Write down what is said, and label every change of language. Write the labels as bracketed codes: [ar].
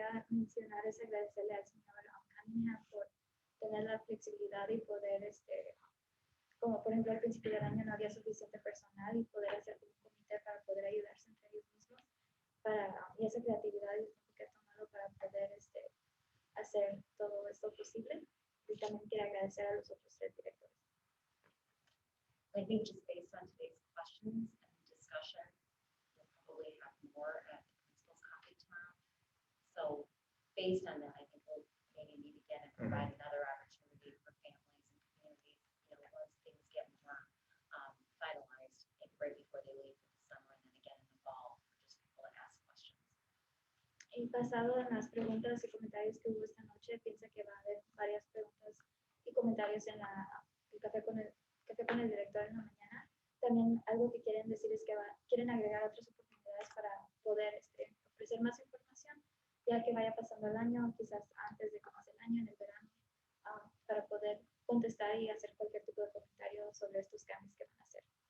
[es] mencionar es agradecerle al señor Cunningham por tener la flexibilidad y poder, como por ejemplo al principio del año no había suficiente personal y poder hacer un comité para poder ayudarse entre ellos mismos y esa creatividad y el tiempo que ha tomado para poder hacer todo esto posible. Y también quiero agradecer a los otros 3 directores. [en] I think just based on today's questions and discussion, we'll probably have more at the principal's copy tomorrow. So based on that, I think we'll maybe meet again and provide another opportunity for families and communities, once things get more finalized, right before they leave for the summer and then again in the fall, for just people to ask questions. [es] Y basado en las preguntas y comentarios que hubo esta noche, piensa que va a haber varias preguntas y comentarios en el café con el director en la mañana. También algo que quieren decir es que quieren agregar otras oportunidades para poder ofrecer más información, ya que vaya pasando el año, quizás antes de que pase el año, en el verano, para poder contestar y hacer cualquier tipo de comentario sobre estos cambios que van a hacer.